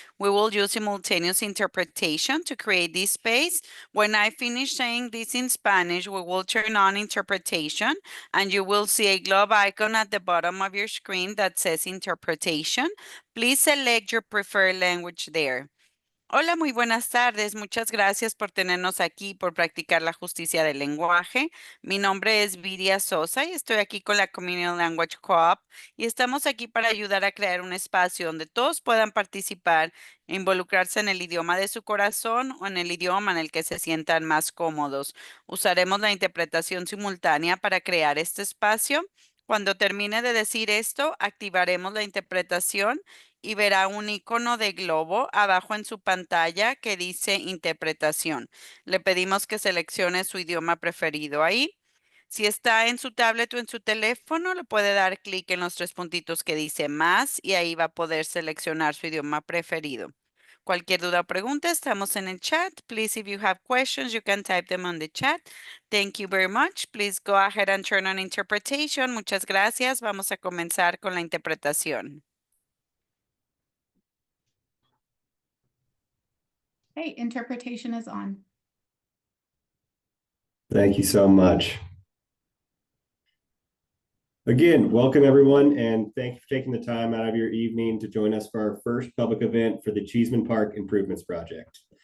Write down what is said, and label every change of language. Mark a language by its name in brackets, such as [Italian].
[English] We will use simultaneous interpretation to create this space. When I finish saying this in Spanish, we will turn on interpretation, and you will see a globe icon at the bottom of your screen that says interpretation. Please select your preferred language there. [Spanish] Hola, muy buenas tardes. Muchas gracias por tenernos aquí, por practicar la justicia del lenguaje. Mi nombre es Viria Sosa y estoy aquí con la Community Language Co-op y estamos aquí para ayudar a crear un espacio donde todos puedan participar e involucrarse en el idioma de su corazón o en el idioma en el que se sientan más cómodos. Usaremos la interpretación simultánea para crear este espacio. Cuando termine de decir esto, activaremos la interpretación y verá un icono de globo abajo en su pantalla que dice interpretación. Le pedimos que seleccione su idioma preferido ahí. Si está en su tablet o en su teléfono, le puede dar clic en los tres puntitos que dice más y ahí va a poder seleccionar su idioma preferido. Cualquier duda o pregunta, estamos en el chat. [English] Please, if you have questions, you can type them on the chat. Thank you very much. Please go ahead and turn on interpretation. [Spanish] Muchas gracias. Vamos a comenzar con la interpretación. [English] Hey, interpretation is on. Thank you so much. Again, welcome everyone, and thank you for taking the time out of your evening to join us for our first public event for the Cheesman Park Improvements Project.